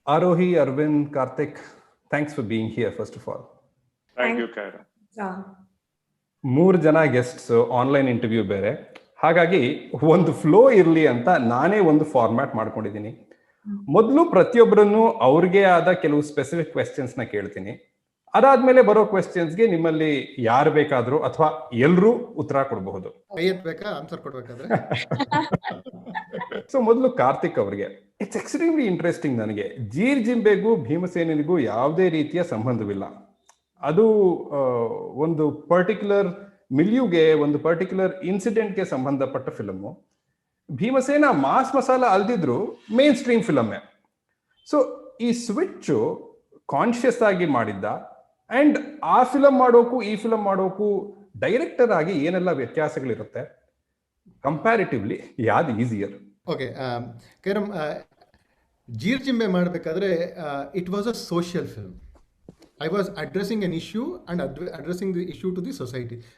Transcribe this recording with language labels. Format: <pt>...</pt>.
<en>Arohi, Arvind, Karthik, thanks for being here, first of all. Thank you, Kaira.</en> <kn>ಮೂರು ಜನ guests, online interview ಬೇರೆ, ಹಾಗಾಗಿ ಒಂದು flow ಇರಲಿ ಅಂತ ನಾನೇ ಒಂದು ಫಾರ್ಮ್ಯಾಟ್ ಮಾಡ್ಕೊಂಡಿದ್ದೀನಿ. ಮೊದಲು ಪ್ರತಿಯೊಬ್ಬರನ್ನು ಅವ್ರಿಗೆ ಆದ ಕೆಲವು ಸ್ಪೆಸಿಫಿಕ್ ಕ್ವೆಶ್ಚನ್ಸ್ ನ ಕೇಳ್ತೀನಿ. ಅದಾದ್ಮೇಲೆ ಬರೋ ಕ್ವೆಶ್ಚನ್ಸ್ಗೆ ನಿಮ್ಮಲ್ಲಿ ಯಾರು ಬೇಕಾದ್ರೂ ಅಥವಾ ಎಲ್ರೂ ಉತ್ತರ ಕೊಡಬಹುದು. ಆನ್ಸರ್ ಕೊಡ್ಬೇಕಾದ್ರೆ ಸೊ ಮೊದಲು ಕಾರ್ತಿಕ್ ಅವ್ರಿಗೆ,</kn> <en>It's extremely interesting.</en> <kn>ನನಗೆ ಜೀರ್ ಜಿಂಬೆಗೂ ಭೀಮಸೇನಿಗೂ ಯಾವುದೇ ರೀತಿಯ ಸಂಬಂಧವಿಲ್ಲ. ಅದು ಒಂದು ಪರ್ಟಿಕ್ಯುಲರ್ ಮಿಲ್ಯೂಗೆ, ಒಂದು ಪರ್ಟಿಕ್ಯುಲರ್ ಇನ್ಸಿಡೆಂಟ್ಗೆ ಸಂಬಂಧಪಟ್ಟ film. Bhimasena mass masala ಅಲ್ದಿದ್ರು main stream ಫಿಲಮ್ಮೇ. So ಈ ಸ್ವಿಚ್ಚು ಕಾನ್ಶಿಯಸ್ ಆಗಿ ಮಾಡಿದ್ದ, ಅಂಡ್ ಆ ಫಿಲಮ್ ಮಾಡೋಕು ಈ ಫಿಲಮ್ ಮಾಡೋಕು ಡೈರೆಕ್ಟರ್ ಆಗಿ ಏನೆಲ್ಲ ವ್ಯತ್ಯಾಸಗಳಿರುತ್ತೆ, ಕಂಪ್ಯಾರಿಟಿವ್ಲಿ ಯಾವ್ದು ಈಸಿಯರ್?</kn> <en>Okay ಕೈರಮ್, Jeerjimbe ಮಾಡಬೇಕಾದ್ರೆ it was a social film. I was addressing an issue and addressing the issue to the society.</en>